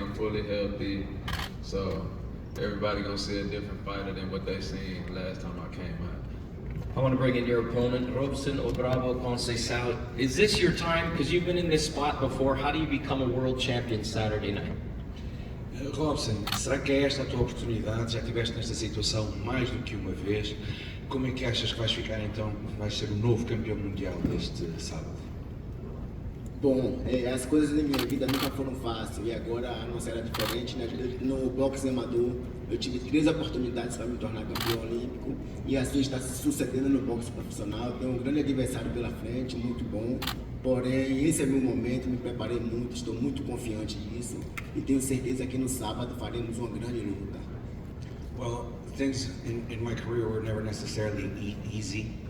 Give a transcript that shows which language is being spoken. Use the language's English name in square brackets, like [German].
[English] I'm fully healthy, so everybody gonna see a different fighter than what they seen last time I came out. I want to bring in your opponent, Robson Obrabo Conceição. Is this your time? Because you've been in this spot before. How do you become a world champion Saturday night? [Portuguese] Robson, será que é esta a tua oportunidade? Já estiveste nesta situação mais do que uma vez. Como é que achas que vais ficar então? Vais ser o novo campeão mundial deste sábado? Bom, as coisas na minha vida nunca foram fáceis e agora a nossa era diferente, né? No boxe amador eu tive 3 oportunidades para me tornar campeão olímpico e assim está se sucedendo no boxe profissional. Tenho um grande adversário pela frente, muito bom, porém esse é meu momento, me preparei muito, estou muito confiante disso e tenho certeza que no sábado faremos uma grande luta. [English] Well, things in my career were never necessarily easy.